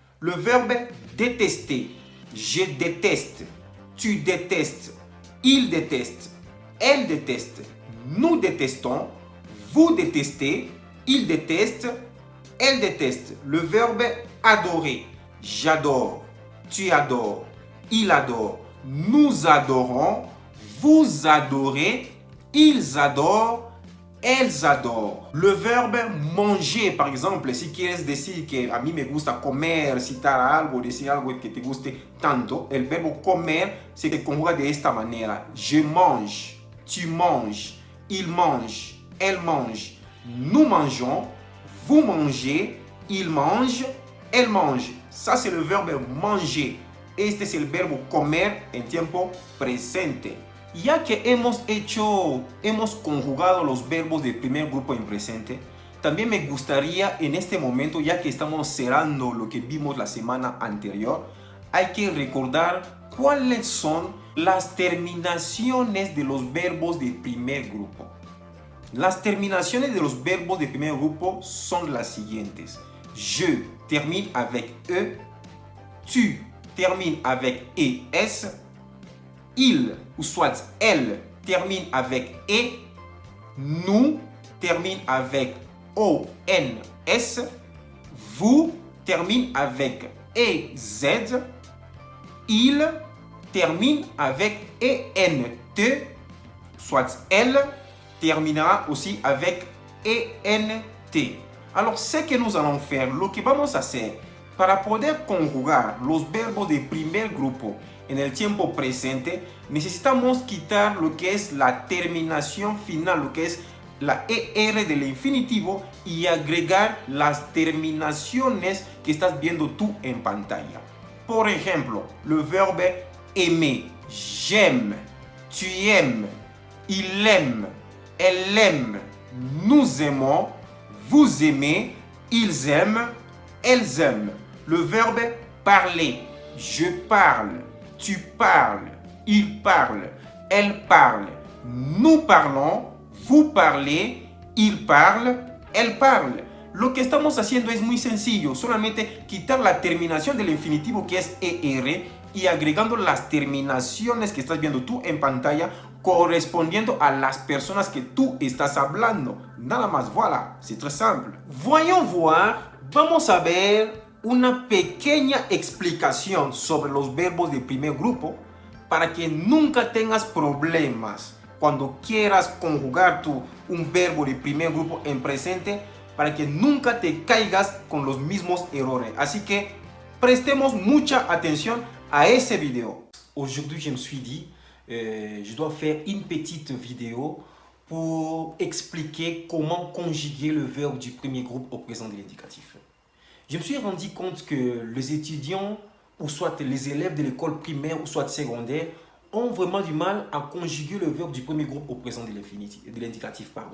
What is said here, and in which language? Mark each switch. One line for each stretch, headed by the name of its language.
French: Le verbe détester. Je déteste, tu détestes, il déteste, elle déteste, nous détestons, vous détestez, il déteste, elle déteste. Le verbe adorer. J'adore, tu adores, il adore, nous adorons, vous adorez, ils adorent, elles adorent. Le verbe manger, par exemple,
Spanish: si quieres decir que a mí me gusta comer, citar algo, decir algo que te guste tanto, el verbo comer se conjuga de esta manera.
French: Je mange, tu manges, il mange, elle mange, nous mangeons, vous mangez, il mange, elle mange. Ça, c'est le verbe manger.
Spanish: Este es el verbo comer en tiempo presente. Ya que hemos conjugado los verbos del primer grupo en presente, también me gustaría en este momento, ya que estamos cerrando lo que vimos la semana anterior, hay que recordar cuáles son las terminaciones de los verbos del primer grupo. Las terminaciones de los verbos del primer grupo son las siguientes.
French: Je termine avec E, tu termine avec ES, il ou soit elle termine avec E, nous termine avec ONS, vous termine avec EZ, il termine avec ENT, soit elle terminera aussi avec ENT. Alors, ce que nous allons faire,
Spanish: lo que vamos a hacer para poder conjugar los verbos del primer grupo en el tiempo presente, necesitamos quitar lo que es la terminación final, lo que es la ER del infinitivo y agregar las terminaciones que estás viendo tú en pantalla. Por ejemplo,
French: le verbe aimer. J'aime, tu aimes, il aime, elle aime, nous aimons, vous aimez, ils aiment, elles aiment. Le verbe parler. Je parle, tu parles, il parle, elle parle, nous parlons, vous parlez, il parle, elle parle.
Spanish: Lo que estamos haciendo es muy sencillo, solamente quitar la terminación del infinitivo que es ER y agregando las terminaciones que estás viendo tú en pantalla correspondiendo a las personas que tú estás hablando. Nada más,
French: voilà, c'est très simple. Voyons voir
Spanish: Vamos a ver una pequeña explicación sobre los verbos de primer grupo para que nunca tengas problemas cuando quieras conjugar un verbo de primer grupo en presente, para que nunca te caigas con los mismos errores. Así que prestemos mucha atención a ese video.
French: Aujourd'hui, je me suis dit, je dois faire une petite vidéo pour expliquer comment conjuguer le verbe du premier groupe au présent de l'indicatif. Je me suis rendu compte que les étudiants, ou soit les élèves de l'école primaire ou soit secondaire, ont vraiment du mal à conjuguer le verbe du premier groupe au présent de l'indicatif.